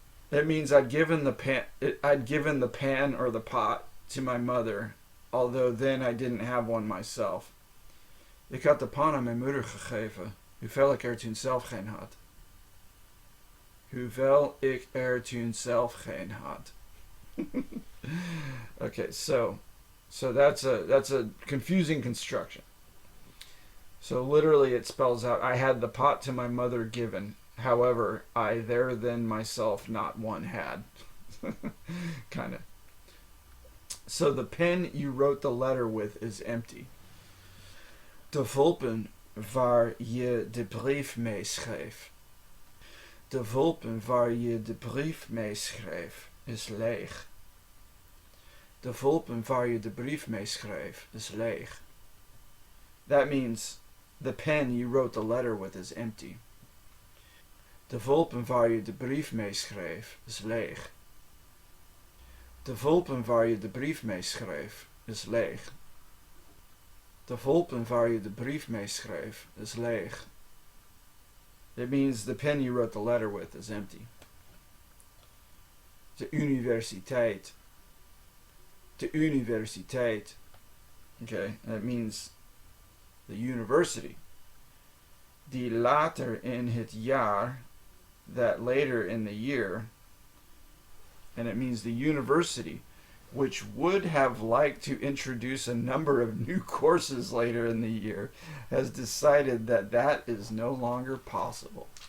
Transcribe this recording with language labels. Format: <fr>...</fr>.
<en>It means I'd given the pan or the pot to my mother, although then I didn't have one myself.</en> <nl>Ik had de pan aan mijn moeder gegeven, hoewel ik er toen zelf geen had. Hoewel ik er toen zelf geen had.</nl> <en>Okay, so that's a confusing construction. So literally it spells out, I had the pot to my mother given, however, I there then myself not one had. Kind of. So the pen you wrote the letter with is empty.</en> <nl>De vulpen waar je de brief mee schreef. De vulpen waar je de brief mee schreef is leeg. De vulpen waar je de brief mee schreef is leeg.</nl> <en>That means the pen you wrote the letter with is empty.</en> <nl>De vulpen waar je de brief mee schreef is leeg. De vulpen waar je de brief mee schreef is leeg. De vulpen waar je de brief mee schreef is leeg.</nl> <en>It means the pen you wrote the letter with is empty.</en> <nl>De universiteit. De universiteit.</nl> <en>Okay, that means the university.</en> <nl>Die later in het jaar,</nl> <en>that later in the year, and it means the university, which would have liked to introduce a number of new courses later in the year, has decided that that is no longer possible.</en>